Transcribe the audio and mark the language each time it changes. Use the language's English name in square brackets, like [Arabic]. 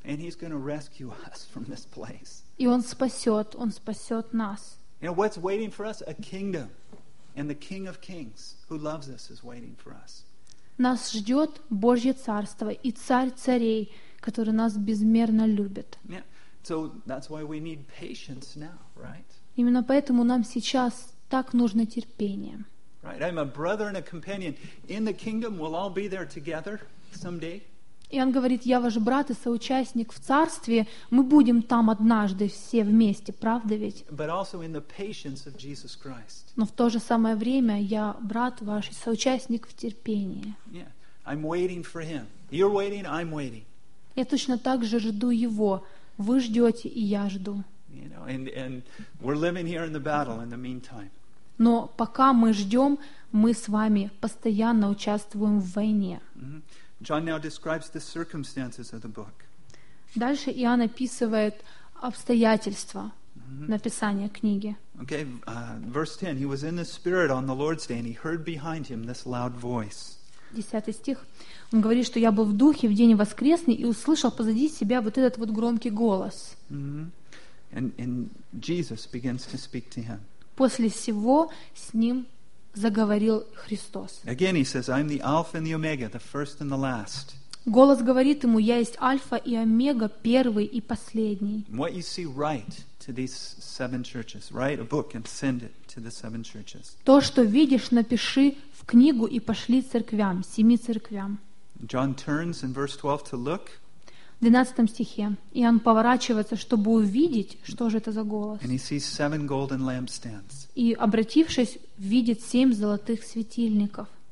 [English] And he's going to rescue us from this place. [Russian] И он спасет нас. [English] You know what's waiting for us? A kingdom. And the King of Kings, who loves us, is waiting for us. [Russian] Нас ждет Божье царство и Царь царей, который нас безмерно любит. [English] Yeah. So that's why we need patience now, right? [Russian] Именно поэтому нам сейчас так нужно терпение. [English] Right. I'm a brother and a companion in the kingdom. We'll all be there together someday. [Russian] И он говорит: я ваш брат и соучастник в царстве. Мы будем там однажды все вместе, правда ведь? [English] But also in the patience of Jesus Christ. [Russian] Но в то же самое время я брат ваш и соучастник в терпении. [English] Yeah. I'm waiting for him. You're waiting. I'm waiting. [Russian] Я точно так же жду его. Вы ждете, и я жду. [English] You know, and we're living here in the battle in the meantime. [Russian] Но пока мы ждем, мы с вами постоянно участвуем в войне. [English] Mm-hmm. John now describes the circumstances of the book. [Russian] Дальше Иоанн описывает обстоятельства написания книги. [English] Okay, verse 10. He was in the Spirit on the Lord's day, and he heard behind him this loud voice. [Russian] 10 стих. Он говорит, что я был в духе в день воскресный и услышал позади себя вот этот вот громкий голос. [English] Mm-hmm. And Jesus begins to speak to him. [Russian] После всего с ним заговорил Христос. [English] Again he says, I'm the Alpha and the Omega, the first and the last. [Russian] Голос говорит ему: я есть Альфа и Омега, первый и последний. [English] What you see, write to these seven churches. Write a book and send it to the seven churches. [Russian] То, что видишь, напиши в книгу и пошли церквям, семи церквям. [English] John turns in verse 12 to look. [Russian] В 12 стихе Иоанн поворачивается, чтобы увидеть, что же это за голос. И, обратившись, видит семь золотых светильников.